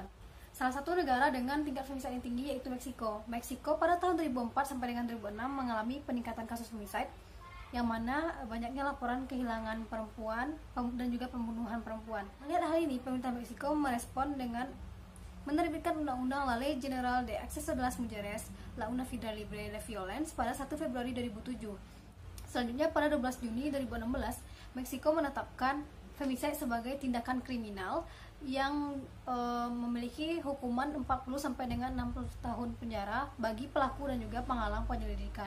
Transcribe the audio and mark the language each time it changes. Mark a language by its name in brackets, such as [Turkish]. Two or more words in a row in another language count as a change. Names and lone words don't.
[Indonesian] Salah satu negara dengan tingkat femicide yang tinggi yaitu Meksiko. Meksiko pada tahun 2004 sampai dengan 2006 mengalami peningkatan kasus femicide yang mana banyaknya laporan kehilangan perempuan dan juga pembunuhan perempuan. Melihat hal ini, pemerintah Meksiko merespon dengan menerbitkan Undang-Undang La Ley General de Acceso de las Mujeres, La Una Vida Libre de Violence pada 1 Februari 2007. Selanjutnya pada 12 Juni 2016, Meksiko menetapkan femicide sebagai tindakan kriminal yang memiliki hukuman 40 sampai dengan 60 tahun penjara bagi pelaku dan juga penghalang penyelidikan.